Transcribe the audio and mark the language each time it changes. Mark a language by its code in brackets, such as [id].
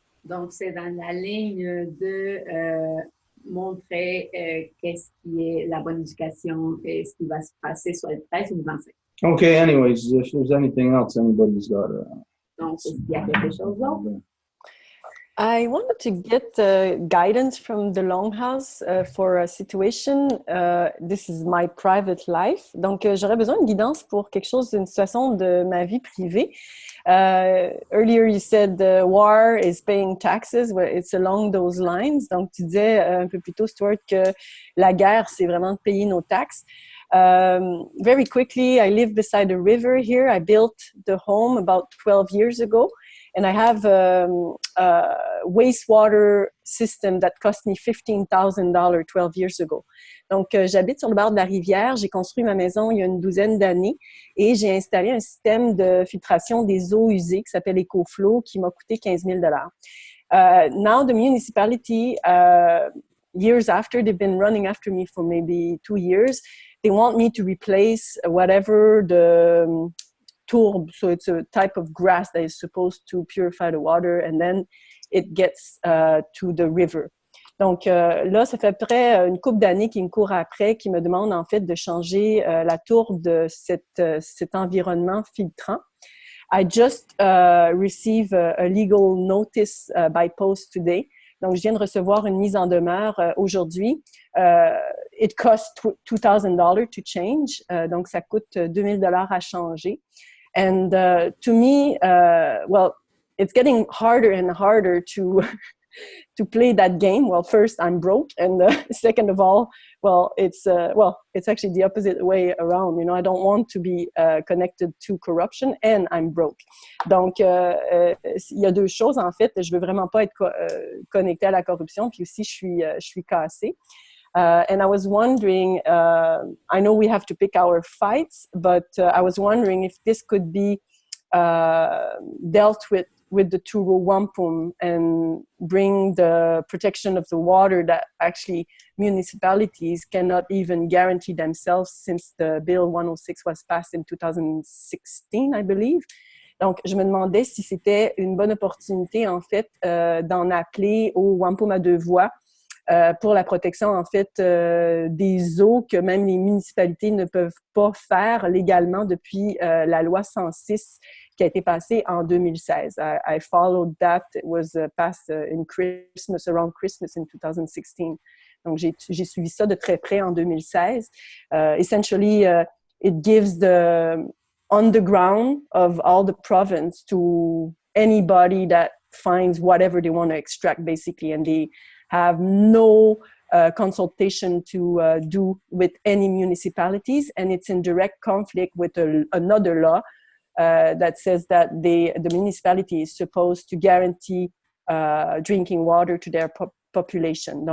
[fr] Donc, c'est dans la ligne de montrer qu'est-ce qui est la bonne éducation et ce qui va se passer soit le 13 ou le 25. [en] Okay, anyways, if there's anything else anybody's got. [fr] Donc, il y a quelque chose d'autre? [en] I wanted to get guidance from the Longhouse for a situation. This is my private life. [fr] Donc, j'aurais besoin de guidance pour quelque chose, une situation de ma vie privée. [en] Earlier, you said the war is paying taxes. Well, it's along those lines. [fr] Donc, tu disais un peu plus tôt, Stuart, que la guerre, c'est vraiment de payer nos taxes. [en] Very quickly, I live beside a river here. I built the home about 12 years ago. And I have a wastewater system that cost me $15,000 12 years ago. [fr] Donc, j'habite sur le bord de la rivière. J'ai construit ma maison il y a une douzaine d'années et j'ai installé un système de filtration des eaux usées qui s'appelle EcoFlow qui m'a coûté $15,000. [en] Now, the municipality, years after, they've been running after me for maybe 2 years. They want me to replace whatever the tourbe, so it's a type of grass that is supposed to purify the water, and then it gets to the river. [fr] Donc là, ça fait à peu près une couple d'années qui me court après, qui me demande en fait de changer la tourbe de cet environnement filtrant. [en] I just received a legal notice by post today. [fr] Donc, je viens de recevoir une mise en demeure aujourd'hui. [en] It costs $2,000 to change. [fr] Donc, ça coûte $2,000 à changer. [en] And to me, well, it's getting harder and harder to play that game. Well, first, I'm broke, and second of all, well, it's actually the opposite way around. You know, I don't want to be connected to corruption, and I'm broke. [fr] Donc, il y a deux choses en fait. Je veux vraiment pas être connectée à la corruption, puis aussi je suis cassée. [en] And I was wondering, I know we have to pick our fights, but I was wondering if this could be dealt with the two Row Wampum and bring the protection of the water that actually municipalities cannot even guarantee themselves since the Bill 106 was passed in 2016, I believe. [fr] Donc, je me demandais si c'était une bonne opportunité, en fait, d'en appeler aux Wampum à deux voies pour la protection, en fait, des eaux que même les municipalités ne peuvent pas faire légalement depuis la loi 106 qui a été passée en 2016. [en] I followed that. It was passed in Christmas, around Christmas in 2016. [fr] Donc, j'ai suivi ça de très près en 2016. [en] Essentially, it gives the underground of all the province to anybody that finds whatever they want to extract, basically, and they have no consultation to do with any municipalities, and it's in direct conflict with another law that says that the municipality is supposed to guarantee drinking water to their population.